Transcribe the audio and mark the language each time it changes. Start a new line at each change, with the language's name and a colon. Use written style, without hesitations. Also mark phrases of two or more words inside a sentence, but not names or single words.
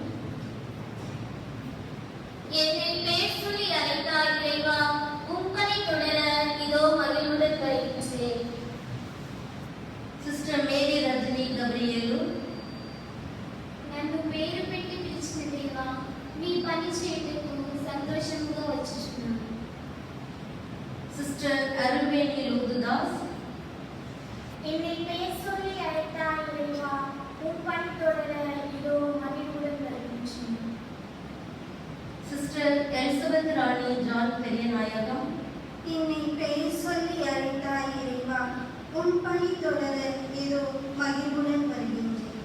Tamil: என்னை பெயர் சொல்லி அழைத்தாய் இறைவா, உம்பனை தொடர இதோ மகிழ்வுடன் வருகின்றேன்.
Telugu: సిస్టర్ మేరీ రజనీ గబ్రియేలు. నన్ను పేరు పెట్టి పిలిచిన దేవా, మీ పని చేయటకు సంతోషంగా వచ్చుచున్నాను. సిస్టర్ అరుణ్వేణి లూదుదాస్.
Tamil: என்னை பெயர் சொல்லி அழைத்தாய் இறைவா, உம் பணி தொடர இதோ மகிழ்வுடன் வருகின்றேன். சிஸ்டர் எலிசபெத் ராணி ஜான் பெரியநாயகம். என்னை பெயர் சொல்லி அழைத்தாய் இறைவா, உன் பணி தொடர இதோ மகிழ்வுடன் வருகின்றேன்.